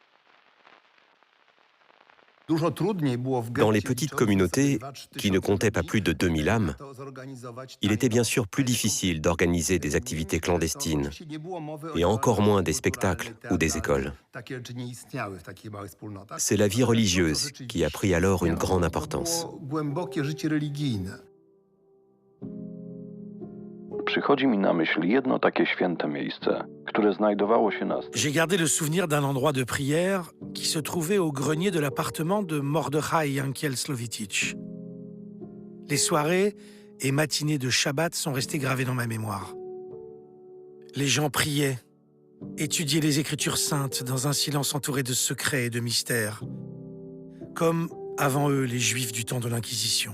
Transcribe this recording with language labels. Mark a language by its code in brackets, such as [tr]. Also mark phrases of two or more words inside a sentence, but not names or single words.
[fr] Dans les petites communautés, qui ne comptaient pas plus de 2000 âmes, il était bien sûr plus difficile d'organiser des activités clandestines, et encore moins des spectacles ou des écoles. C'est la vie religieuse qui a pris alors une grande importance. [pl] Przychodzi mi na myśl jedno takie święte miejsce, które znajdowało się na... [fr] J'ai gardé le souvenir d'un endroit de prière qui se trouvait au grenier de l'appartement de Mordechai Yankiel Slovitich. Les soirées et matinées de Shabbat sont restées gravées dans ma mémoire. Les gens priaient, étudiaient les Écritures saintes dans un silence entouré de secrets et de mystères, comme avant eux les Juifs du temps de l'Inquisition.